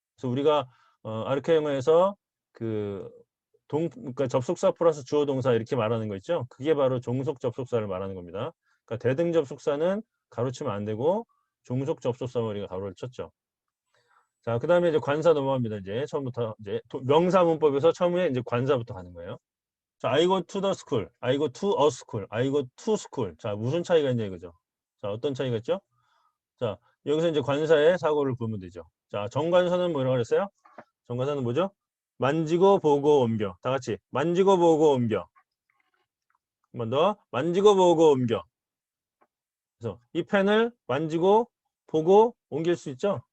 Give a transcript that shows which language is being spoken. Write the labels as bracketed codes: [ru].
[ko] 그래서 우리가 아르케 영어에서 그러니까 접속사 플러스 주어 동사 이렇게 말하는 거 있죠. 그게 바로 종속 접속사를 말하는 겁니다. 그러니까 대등 접속사는 가로치면 안 되고 종속 접속사만 우리가 가로를 쳤죠. 자, 그 다음에 이제 관사 넘어갑니다. 이제 처음부터 이제 명사 문법에서 처음에 이제 관사부터 가는 거예요. [en] 자, I go to the school, I go to a school, I go to school. [ko] 자, 무슨 차이가 있냐 이거죠. 자, 어떤 차이가 있죠? 자, 여기서 이제 관사의 사고를 보면 되죠. 자, 정관사는 뭐라고 그랬어요? 정관사는 뭐죠? 만지고 보고 옮겨. 다 같이 만지고 보고 옮겨. 한 번 더. 만지고 보고 옮겨. 그래서 이 펜을 만지고 보고 옮길 수 있죠?